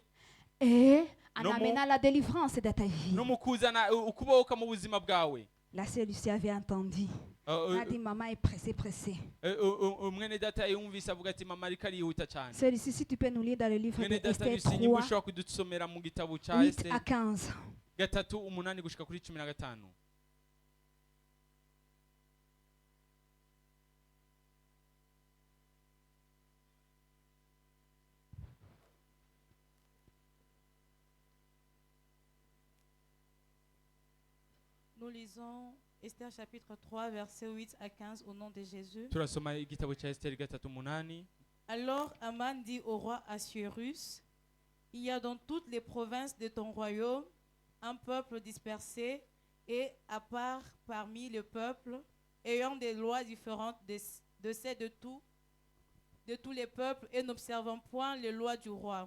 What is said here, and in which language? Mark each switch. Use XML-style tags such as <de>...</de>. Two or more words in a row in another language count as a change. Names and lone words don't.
<fr>et en</fr> <rn>No</rn> <fr>amenant la délivrance de ta vie.</fr> <rn>no mu kuzana ukubohoka mu buzima bwawe.</rn> <fr>La sœur Lucie avait entendu. Elle a dit, maman est pressée, pressée.</fr> <rn>Mwene data yumvise avuga ati mama ariko arihuta cyane.</rn> <fr>Sœur Lucie, si tu peux nous lire dans le livre</fr> <rn>Mwene</rn> <fr>de</fr> <rn>data Esther Lucie, nimba 3, ushobora kudusomera mu gitabo cya 8 Esther</rn> <fr>à 15.</fr> <rn>3:8 gushika kuri 15.</rn> <fr>Nous lisons Esther chapitre 3, versets 8 à 15 au nom de Jésus.</fr> <rn>Turasoma igitabo cya Esther 3:8.</rn> <fr>Alors Aman dit au roi Assuérus, il y a dans toutes les provinces de ton royaume un peuple dispersé et à part parmi le peuple, ayant des lois différentes de celles de tous les peuples et n'observant point les lois du roi.</fr>